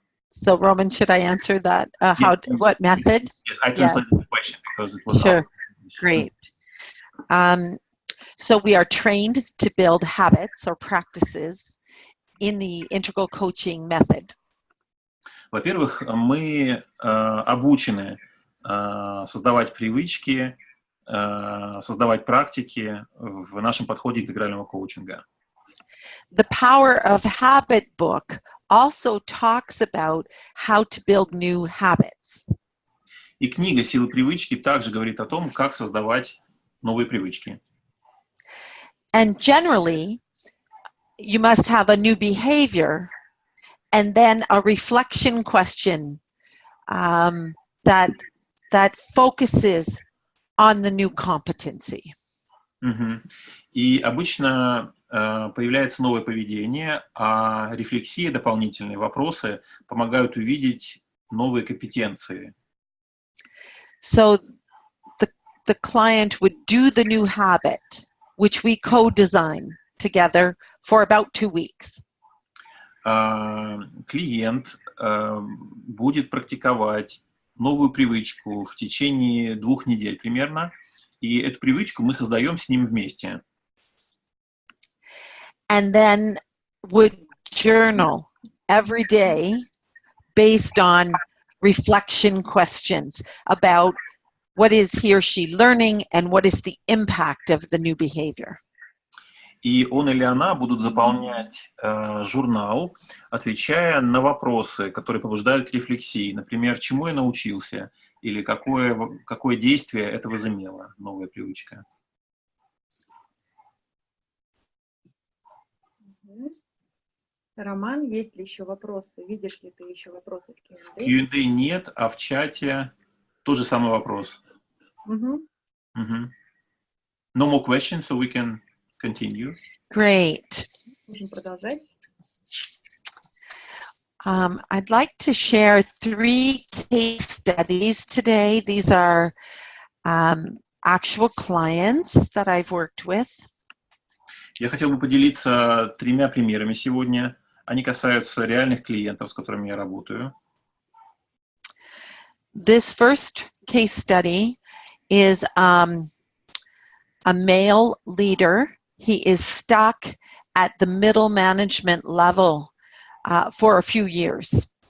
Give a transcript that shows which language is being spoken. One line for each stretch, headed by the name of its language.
English: So, Roman, should I answer that? What method? Yes, I translated the question because it was sure. asked. Great. So we are trained to build habits or practices in the integral coaching method.
Russian: Во-первых, мы обучены создавать привычки, создавать практики в нашем подходе к интегральному коучингу.
English: The Power of Habit book also talks about how to build new habits.
Russian: И книга «Сила привычки» также говорит о том, как создавать новые привычки.
English: And generally, you must have a new behavior and then a reflection question that focuses on the new competency.
Russian: И обычно появляется новое поведение, а рефлексия, дополнительные вопросы помогают увидеть новые компетенции.
English: So the client would do the new habit, which we co-design together for about 2 weeks.
Russian: Клиент будет практиковать новую привычку в течение 2 недель примерно, и эту привычку мы создаем с ним вместе.
English: And then would journal every day based on reflection questions about what is he or she learning and what is the impact of the new behavior.
Russian: И он или она будут заполнять журнал, отвечая на вопросы, которые побуждают к рефлексии. Например, чему я научился или какое действие это возымело, новая привычка. Роман, есть ли еще вопросы? Видишь ли ты еще вопросы в Q&A? В Q&A нет, а в чате тот же самый вопрос.
English: No more questions, so we can continue. Great.
Russian: Можем продолжать.
English: I'd like to share 3 case studies today. These are actual clients that I've worked with.
Russian: Я хотел бы поделиться 3 примерами сегодня. Они касаются реальных клиентов, с которыми я работаю.
English: This first case study is a male leader. He is stuck at the middle management level for a few years.